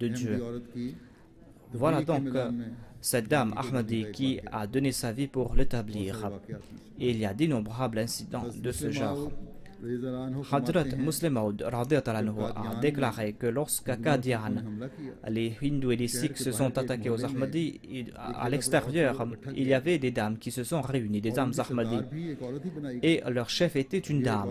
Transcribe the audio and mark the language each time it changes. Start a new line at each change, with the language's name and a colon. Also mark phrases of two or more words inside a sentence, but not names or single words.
Urdu: احمدی
French: Dieu.
Urdu: عورت کی
French: Voilà
Urdu: تبلیغ کے
French: donc
Urdu: میدان میں
French: cette dame Ahmadi qui a donné sa vie pour l'établir.
Urdu: واقعات میں سے.
French: Et il y a d'innombrables incidents de ce genre. Hadrat Muslim Maud a déclaré que lorsqu'à Qadian, les hindous et les sikhs se sont attaqués aux Ahmadis, à l'extérieur, il y avait des dames qui se sont réunies, des dames Ahmadis, et leur chef était une dame.